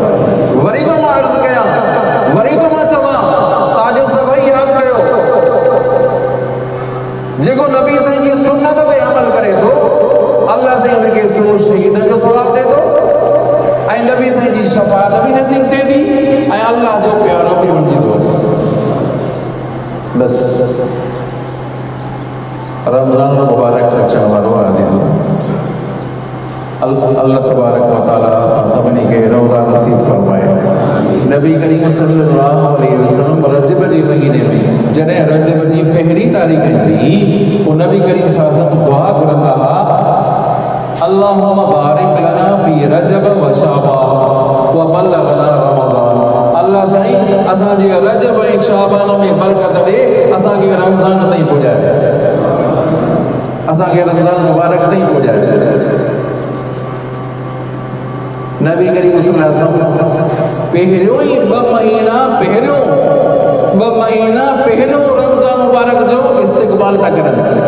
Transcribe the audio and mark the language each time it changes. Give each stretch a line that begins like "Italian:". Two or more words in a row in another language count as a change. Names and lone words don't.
Sindhi: वरी तो मां अर्ज़ु कयां, वरी तो मां चवां, तव्हांजो सभई यादि कयो, जेको नबी साईं जी सुन्नत ते अमल करे थो, अल्लाह साईं हुनखे 100 शहीदनि जो सवाबु ॾे थो, ऐं नबी साईं जी शफ़ाअत बि नसीब थिए थी, ऐं अल्लाह जो प्यारो बि बणिजी थो वञे। बस रमज़ान मुबारक अचण वारो आहे अज़ीज़ो।
Arabic: الله تبارك وتعالى
Sindhi: असां सभिनी खे रोज़ा नसीब फरमाए। नबी करीम
Arabic: صلى الله عليه وسلم
Sindhi: रजब जे महीने में जॾहिं रजब जी पहिरीं तारीख़ ईंदी, पोइ नबी करीम
Arabic: صلى الله عليه وسلم
Sindhi: दुआ घुरंदा हुआ,
Arabic: اللهم بارك لنا في رجب وشعبان وبلغنا رمضان.
Sindhi: अल्लाह साईं असांजे रजब ऐं शाबान में बरकत ॾे, असांखे रमज़ान ताईं पहुचाए, असांखे रमज़ान मुबारक ताईं पहुचाए। नबी करीम
Arabic: صلى الله عليه وسلم
Sindhi: पहिरियों ई 2 महीना पहिरियों रमज़ान मुबारक जो इस्तिक़बाल था करनि।